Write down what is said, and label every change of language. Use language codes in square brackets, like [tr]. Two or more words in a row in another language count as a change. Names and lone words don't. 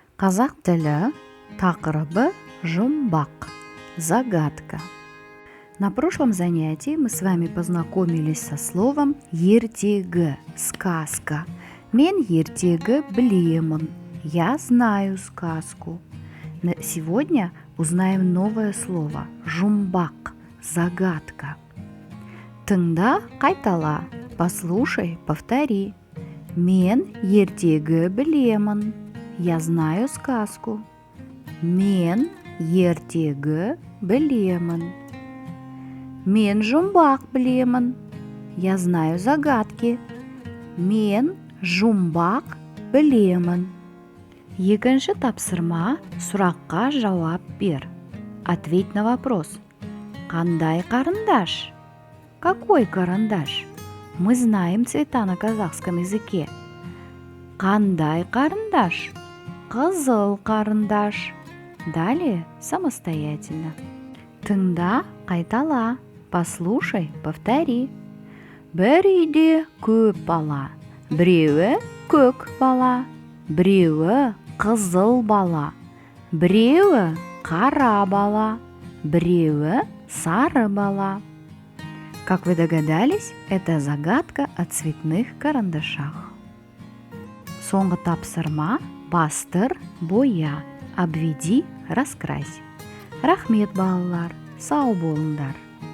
[kk] Қазақ тілі тақырыбы жұмбақ, [ru] загадка. На прошлом занятии мы с вами познакомились со словом ертегі, сказка. [kk] Мен ертегі білемін, [ru] я знаю сказку. Сегодня узнаем новое слово жұмбақ, загадка. [kk] Тыңда, қайтала, [ru] послушай, повтори. [kk] Мен ертегі білемін, [ru] я знаю сказку. [kk] Мен ертегі білемін. Мен жұмбақ білемін, [ru] я знаю загадки. [kk] Мен жұмбақ білемін. Екінші тапсырма, сұраққа жауап бер. [ru] Ответь на вопрос. [kk] Қандай карандаш? [ru] Какой карандаш? Мы знаем цвета на казахском языке. [kk] Қандай карандаш? Қызыл карандаш. [ru] Далее самостоятельно. [kk] Тыңда, қайтала. [ru] Послушай, повтори. [kk] Бір үйде көп бала. Біреуі көк бала. Біреуі қызыл бала. Біреуі қара бала. Біреуі сары бала. [ru] Как вы догадались, это загадка о цветных карандашах. [kk] Соңғы тапсырма бастыр, боя, [ru] обведи, раскрась. [kk] Рахмет, балалар, сау болыңдар.